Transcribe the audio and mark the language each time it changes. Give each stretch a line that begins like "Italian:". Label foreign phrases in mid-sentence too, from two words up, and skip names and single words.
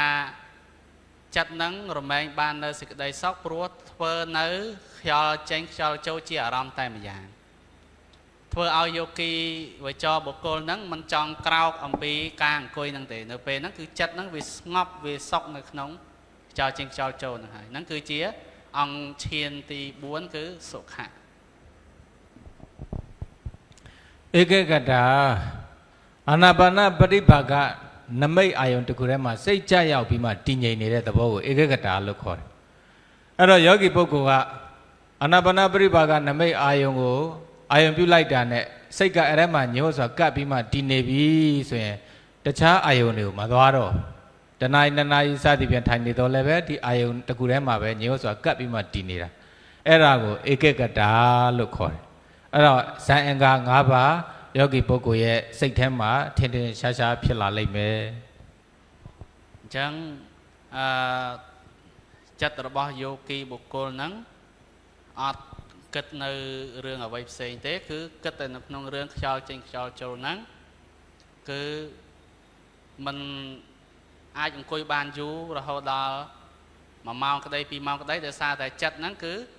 Khmer: ចិត្តហ្នឹងរមែងបាននៅសេចក្តីសុខព្រោះធ្វើនៅខ្យល់ចេញខ្យល់ចូលជាអារម្មណ៍តែម្យ៉ាងធ្វើឲ្យយោគីវចរបុគ្គលហ្នឹងមិនចង់ក្រោកអំពីការអង្គុយហ្នឹងទេនៅពេលហ្នឹងគឺចិត្តហ្នឹងវាស្ងប់វាសុខនៅក្នុងខ្យល់ចេញខ្យល់ចូលហ្នឹងហើយហ្នឹងគឺជាអង្គឈានទី4គឺសុខៈ
Burmese: ဧကဂတအာနာပါနပရိပါကနမိတ်အာယုံတစ်ခုထဲမှာစိတ်ကြရောက်ပြီးမှတည်ငြိမ်နေတဲ့သဘောကိုဧကဂတ လို့ခေါ်တယ်အဲ့တော့ယောဂီပုဂ္ဂိုလ်ကအာနာပါနပရိပါကနမိတ်အာယုံကိုအာယုံပြုလိုက်တာနဲ့စိတ်ကအဲ့ထဲမှာညှို့စွာကပ်ပြီးမှတည်နေပြီဆိုရင်တခြားအာယုံတွေကိုမသွားတော့တနာရီနှစ်နာရီစသည်ဖြင့်ထိုင်နေတော့လည်းပဲဒီအာယုံတစ်ခုထဲမှာပဲညှို့စွာကပ်ပြီးမှတည်နေတာအဲ့ဒါကိုဧကဂတလို့ခေါ်တယ်အဲ့တော့ဇန်အင်္ဂါ၅ပါးယောဂီပုဂ္ဂိုလ်ရဲ့စိတ်ထဲမှာထင်ထင်ရှားရှားဖြစ်လာလိမ့်မယ်
Khmer: អញ្ចឹងចិត្តរបស់យោគីបុគ្គលហ្នឹងអត់គិតនៅរឿងអ្វីផ្សេងទេគឺគិតតែនៅក្នុងរឿងខ្យល់ចេញខ្យល់ចូលហ្នឹងគឺมันអាចអង្គុយបានយូររហូតដល់1ម៉ោងក្តី2ម៉ោងក្តីដោយសារតែចិត្តហ្នឹងគឺ